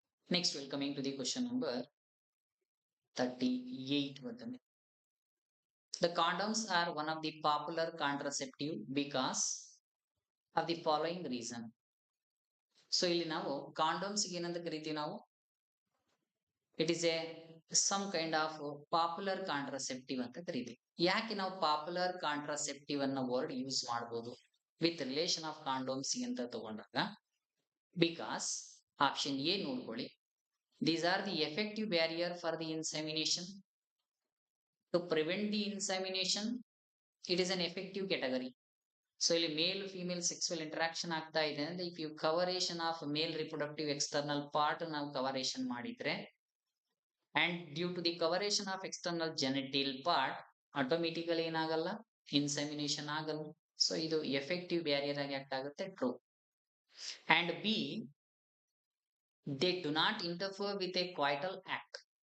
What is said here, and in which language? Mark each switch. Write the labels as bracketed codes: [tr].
[en] Next we'll coming to the question number 38. The condoms are one of the popular contraceptive because of the following reason. [kn] So ಇಲ್ಲಿ ನಾವು ಕಾಂಡೋಮ್ಸ್ ಏನಂತ ಕರಿತೀವಿ ನಾವು [en] it is a some kind of popular contraceptive [kn] ಅಂತ ಕರಿತೀವಿ. ಯಾಕೆ ನಾವು popular contraceptive ಅನ್ನೋ ವರ್ಡ್ ಯೂಸ್ ಮಾಡಬಹುದು ವಿತ್ ರಿಲೇಷನ್ ಆಫ್ ಕಾಂಡೋಮ್ಸ್ ಅಂತ ತಗೊಂಡಾಗ ಬಿಕಾಸ್ ಆಪ್ಷನ್ ಎ ನೋಡ್ಕೊಳ್ಳಿ, [en] these are the effective barrier for the insemination. To prevent the insemination, it is an effective category. [kn] So ಇಲ್ಲಿ ಮೇಲ್ ಫಿಮೇಲ್ ಸೆಕ್ಸುವಲ್ ಇಂಟರಾಕ್ಷನ್ ಆಗ್ತಾ ಇದೆ ಅಂದ್ರೆ if you ಕವರೇಷನ್ of male reproductive external part ನಾವು ಕವರೇಷನ್ ಮಾಡಿದ್ರೆ and due to the ಕವರೇಷನ್ of external genital part automatically ಏನಾಗಲ್ಲ insemination ಆಗಲ್ಲ. So ಇದು effective barrier ಆಗಿ ಆಕ್ಟ್ ಆಗುತ್ತೆ, true. And B, [en] they do not interfere with a coital act.